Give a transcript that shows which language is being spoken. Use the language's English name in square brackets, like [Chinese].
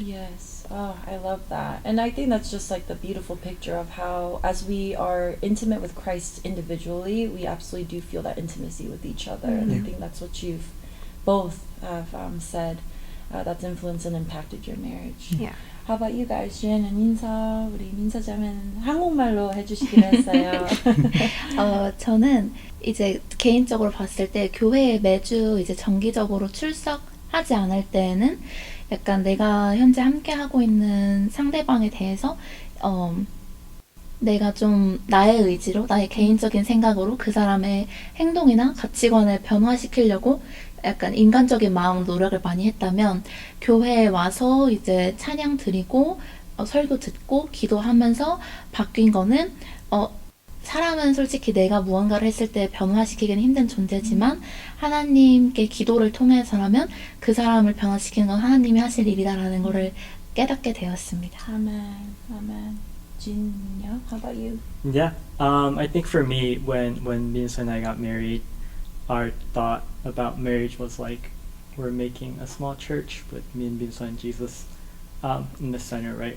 [English] Yes. Oh, I love that. And I think that's just like the beautiful picture of how, as we are intimate with Christ individually, we absolutely do feel that intimacy with each other. And I think that's what you've both have said that's influenced and impacted your marriage. Yeah. How about you guys? [Korean] Jen and 민서, 우리 민서 자매는 한국말로 해주시기로 했어요. 저는 이제 개인적으로 봤을 때 교회에 매주 이제 정기적으로 출석하지 않을 때에는 약간 내가 현재 함께 하고 있는 상대방에 대해서 내가 좀 나의 의지로, 나의 개인적인 생각으로 그 사람의 행동이나 가치관을 변화시키려고 약간 인간적인 마음 노력을 많이 했다면, 교회에 와서 이제 찬양 드리고 설교 듣고 기도하면서 바뀐 거는 사람은 솔직히 내가 무언가를 했을 때 변화시키기는 힘든 존재지만 하나님께 기도를 통해서라면 그 사람을 변화시키는 건 하나님이 하실 일이다라는 거를 깨닫게 되었습니다. [English] Amen. Amen. Jin요, how about you? Yeah, I think for me, when Minso and I got married, our thought about marriage was like we're making a small church with me and Minso and Jesus in the center, right?